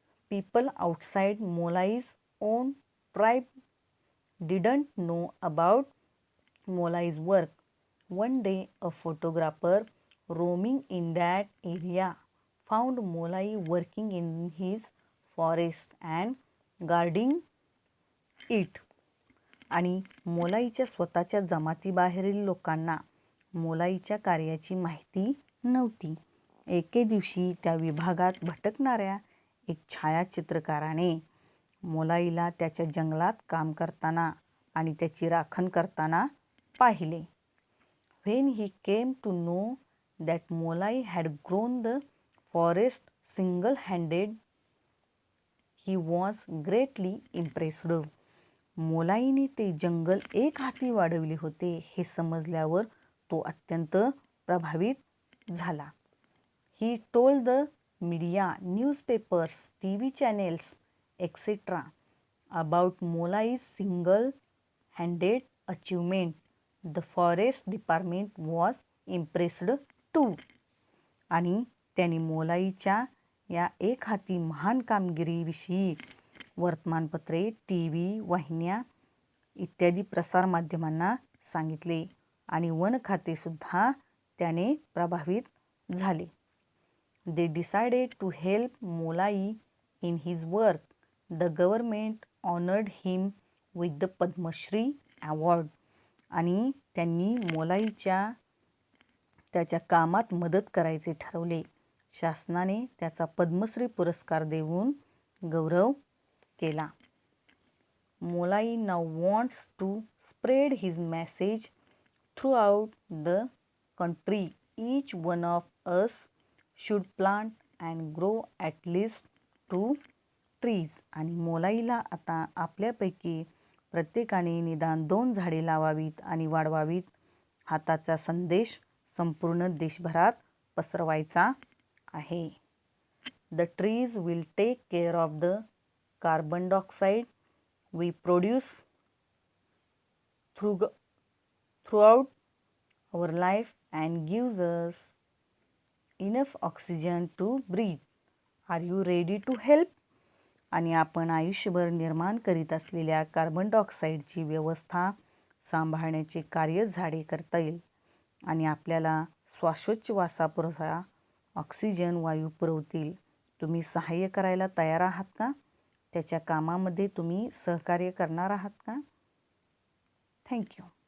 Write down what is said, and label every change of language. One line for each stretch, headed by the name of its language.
English: People outside Molai's own tribe didn't know about Molai's work. One day, a photographer roaming in that area found Molai working in his forest and guarding it.
Marathi: आणि मोलाईच्या स्वतःच्या जमातीबाहेरील लोकांना मोलाईच्या कार्याची माहिती नव्हती. एके दिवशी त्या विभागात भटकणाऱ्या एक छायाचित्रकाराने मोलाईला त्याच्या जंगलात काम करताना आणि त्याची राखण करताना पाहिले.
English: When he came to know that Molai had grown the forest single-handed, he was greatly impressed.
Marathi: मोलाईने ते जंगल एक हाती वाढवले होते हे समजल्यावर तो अत्यंत प्रभावित झाला.
English: He told the media, newspapers, TV channels, etc. about Molai's single-handed achievement. The forest department was impressed too.
Marathi: आणि त्यांनी मोलाईच्या या एक हाती महान कामगिरीविषयी वर्तमानपत्रे, TV वाहिन्या इत्यादी प्रसारमाध्यमांना सांगितले आणि वन खाते सुद्धा त्याने प्रभावित झाले.
English: They decided to help Molai in his work. The government honored him with the Padma Shri award.
Marathi: आणि त्यांनी मोलाईच्या त्याच्या कामात मदत करायचे ठरवले. शासनाने त्याचा पद्मश्री पुरस्कार देऊन गौरव केला.
English: Molai now wants to spread his message throughout the country. Each one of us should plant and grow at least 2 trees.
Marathi: आणि मोलाईला आता आपल्यापैकी प्रत्येकाने निदान 2 झाडे लावावीत आणि वाढवावीत. हाताचा संदेश संपूर्ण देशभरात पसरवायचा आहे.
English: The trees will take care of the carbon dioxide we produce throughout our life and gives us enough oxygen to breathe. Are you ready to help?
Marathi: आणि आपण आयुष्यभर निर्माण करीत असलेल्या कार्बन डायऑक्साईडची व्यवस्था सांभाळण्याचे कार्य झाडे करता येईल आणि आपल्याला श्वासोच्छवासापुरता ऑक्सिजन वायू पुरवतील. तुम्ही सहाय्य करायला तयार आहात का? त्याच्या कामामध्ये तुम्ही सहकार्य करणार आहात का? थँक्यू.